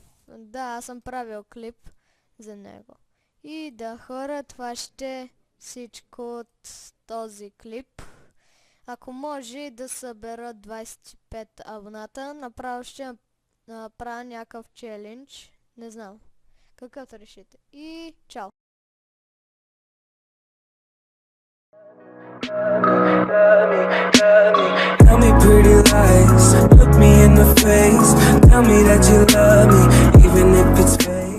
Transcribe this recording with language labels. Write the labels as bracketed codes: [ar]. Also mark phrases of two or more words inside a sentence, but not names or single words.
[bg] Да, аз съм правил клип за него. И да, хора, това ще всичко от този клип. Ако може да събера 25 абоната, направо ще направя някакъв челендж. Не знам. Какъвто решите. И чао! [en] Tell me pretty lies, look me in the face. Tell me that you love me, even if it's